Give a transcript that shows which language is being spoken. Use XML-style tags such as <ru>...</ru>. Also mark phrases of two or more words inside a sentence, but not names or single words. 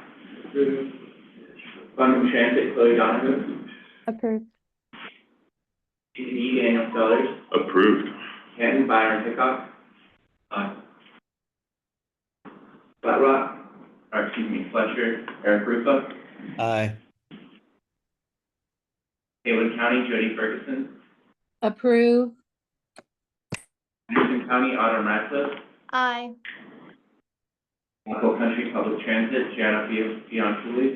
<en>Buncombe Transit, Chloe Donovan. Approved. TCE, Daniel Sellers. Approved. Canton, Byron Hickok. Aye. Flat Rock, or excuse me, Fletcher, Eric Rufa. Aye. Haywood County, Jody Ferguson. Approve. Anderson County, Autumn Ratcliffe. Aye. Buffalo Country Public Transit, Gianna Fianculli.</en>